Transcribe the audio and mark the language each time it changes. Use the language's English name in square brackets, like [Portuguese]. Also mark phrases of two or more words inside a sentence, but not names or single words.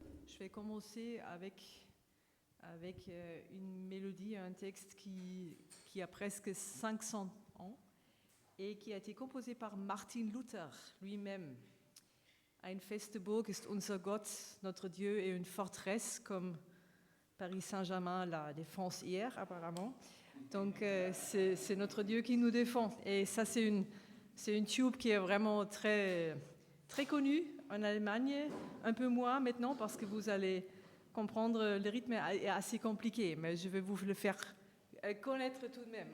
[French] je vais commencer avec une mélodie, un texte qui a presque 500 ans et qui a été composé par Martin Luther lui-même. [German] Ein feste Burg ist unser Gott, [French] notre Dieu est une forteresse, comme Paris Saint-Germain la défense hier apparemment. Donc c'est notre Dieu qui nous défend. Et ça c'est une tube qui est vraiment très, très connue en Allemagne, un peu moins maintenant parce que vous allez comprendre, le rythme est assez compliqué, mais je vais vous le faire connaître tout de même.